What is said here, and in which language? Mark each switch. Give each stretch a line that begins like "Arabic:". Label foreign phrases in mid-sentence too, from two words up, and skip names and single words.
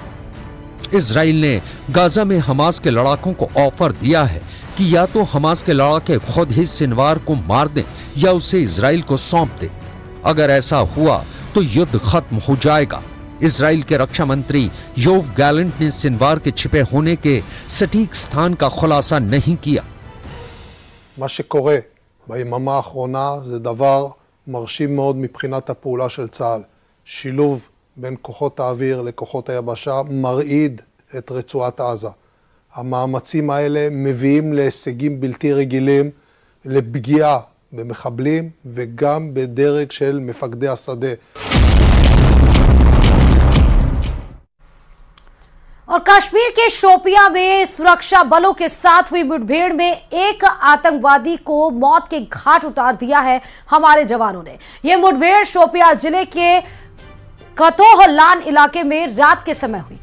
Hindi: इजराइल ने गाजा में हमास के लड़ाकों को ऑफर दिया है कि या तो हमास के लड़ाके खुद ही सिनवार को मार दें या उसे इजराइल को सौंप दें। अगर ऐसा हुआ तो युद्ध खत्म हो जाएगा। इजराइल के रक्षा मंत्री योव गैलेंट ने सिनवार के छिपे होने के सटीक स्थान का खुलासा नहीं किया।
Hebrew: מה שקורה ביממה האחרונה זה דבר מרשים מאוד מבחינת הפעולה של צה"ל. שילוב בין כוחות האוויר לכוחות היבשה מרעיד את רצועת עזה. המאמצים האלה מביאים להישגים בלתי רגילים, לפגיעה במחבלים וגם בדרג של מפקדי השדה.
Hindi: और कश्मीर के शोपियां में सुरक्षा बलों के साथ हुई मुठभेड़ में एक आतंकवादी को मौत के घाट उतार दिया है हमारे जवानों ने। यह मुठभेड़ शोपियां जिले के कतोहलान इलाके में रात के समय हुई।